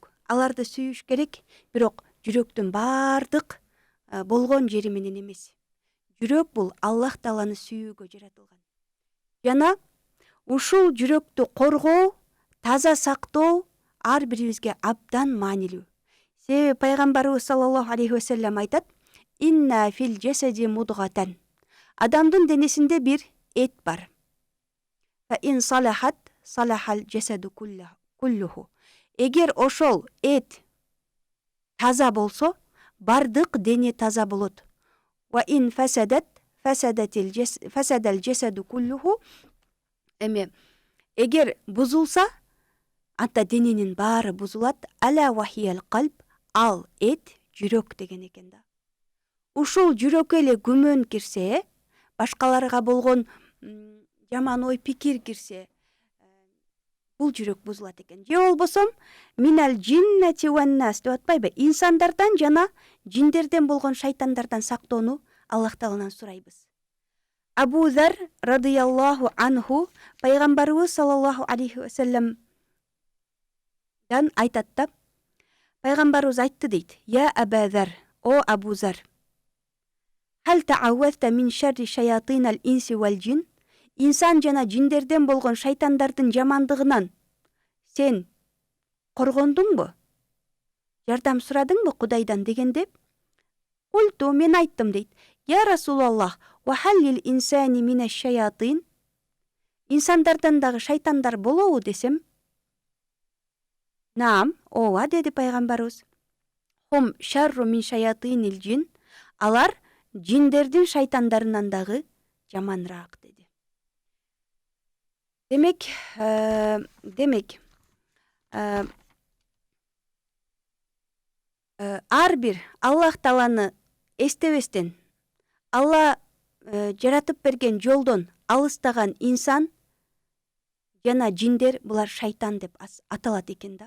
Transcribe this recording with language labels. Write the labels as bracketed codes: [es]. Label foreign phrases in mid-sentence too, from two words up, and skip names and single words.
[ky] Аларды сүйүш керек, бирок жүрөктүн бардык болгон жери менен эмес. Жүрөк бул Аллах Тааланы сүйүүгө жаратылган. Жана ушул жүрөктү коргоо, таза сактоо ар бирибизге абдан маанилүү. Себеби пайгамбарыбыз [ar] صلى الله عليه وسلم [ky] айтат: [ar] "إن في الجسد مضغة." [ky] Адамдын денесинде бир эт бар. [ar] فإن صلحت صلح الجسد كله. [ky] Эгер ошол эт таза болсо, бардык дене таза болот. [ar] وإن فسدت فسد الجسد كله. [ky] Эгер бузулса, анда дененин баары бузулат. [ar] ألا وهي القلب, [ky] ал эт жүрөк деген экен да. Ушул жүрөккө эле күмөн кирсе, башкаларга болгон жаман ой пикир кирсе, бул жүрөк бузулат экен. Же болбосо [ar] من الجنة والناس [ky] деп атпайбы? Инсандардан жана жиндерден болгон шайтандардан сактоону Аллах Тааланан сурайбыз. Абу Зар [ar] رضي الله عنه [ky] пайгамбарыбыз [ar] صلى الله عليه وسلم [ky] айтат да, пайгамбарыбыз айтты дейт: [ar] "يا أبا ذر، يا أبا ذر، هل تعوذت من شر شياطين الإنس والجن?" [ky] Инсан жана жиндерден болгон шайтандардын жамандыгынан сен коргондуңбу? Жардам сурадыңбы Кудайдан дегенде, культу, мен айттым дейт: [ar] "يا رسول الله، وهل للإنس من شياطين?" [ky] Инсандардан дагы шайтандар болобу десем, "Наам, ооба" деди пайгамбарыбыз. [ar] "هم شر من شياطين الجن." [ky] Алар жиндердин шайтандарынан дагы жаманраак деди. Демек, ар бир Аллах Тааланы эстебестен, Алла жаратып берген жолдон алыстаган инсан жана жиндер булар шайтан деп аталат экен да.